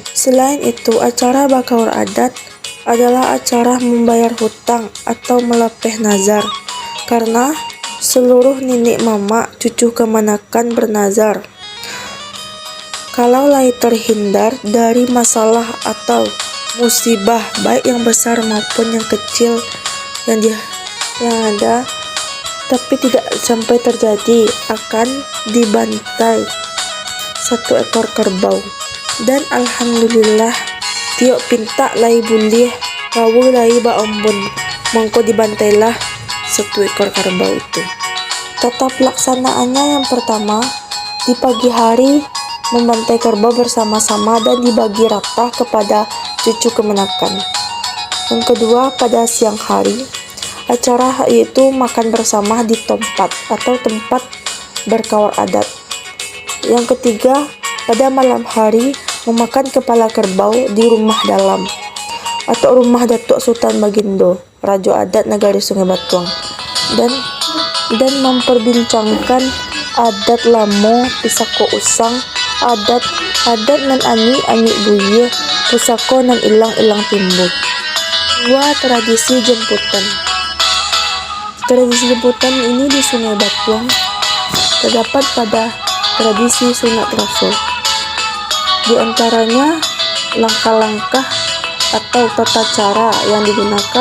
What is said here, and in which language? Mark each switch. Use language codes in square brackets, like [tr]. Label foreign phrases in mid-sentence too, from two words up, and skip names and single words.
[id] Selain itu, acara bakaur adat adalah acara membayar hutang atau melepeh nazar, karena seluruh nenek mama cucu kemenakan bernazar Kalau lai terhindar dari masalah atau musibah baik yang besar maupun yang kecil yang ada, tapi tidak sampai terjadi, akan dibantai satu ekor kerbau. [min] Dan alhamdulillah tiok pinta lai bulih kawu lai ba ombun mongko [id] dibantailah satu ekor kerbau itu. Tata pelaksanaannya yang pertama, di pagi hari membantai kerbau bersama-sama dan dibagi rata kepada cucu kemenakan. Yang kedua, pada siang hari acara yaitu makan bersama di tempat atau tempat berkawal adat. Yang ketiga, pada malam hari memakan kepala kerbau di rumah dalam atau rumah Datuk Sultan Bagindo, Raja Adat Nagari Sungai Batuang, dan memperbincangkan [min] adat lamo pisako usang, adat nan ani buye pusako nan ilang timbul. [id] Dua, tradisi jemputan. Tradisi jemputan ini di Sungai Batuang terdapat pada tradisi sunat rasul. Di antaranya langkah-langkah atau tata cara yang digunakan.